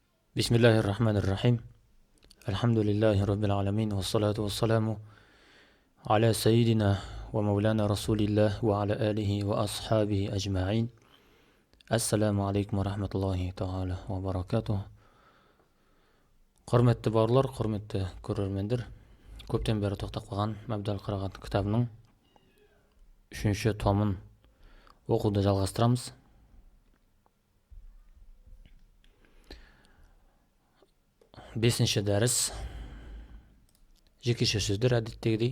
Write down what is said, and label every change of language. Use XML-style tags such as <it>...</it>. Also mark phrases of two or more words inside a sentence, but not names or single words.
<ar>بسم الله الرحمن الرحيم. الحمد لله رب العالمين، والصلاة والسلام على سيدنا ومولانا رسول الله وعلى آله وأصحابه أجمعين. السلام عليكم ورحمة الله تعالى وبركاته.</ar> <kk>Құрметті бауырлар, құрметті көрермендер, көптен бері тоқтап қалған Мәбдәл қырағат кітабының 3-ші томын оқуды жалғастырамыз. Бесінші дәріс жекеше сөздер әдеттегідей.</kk>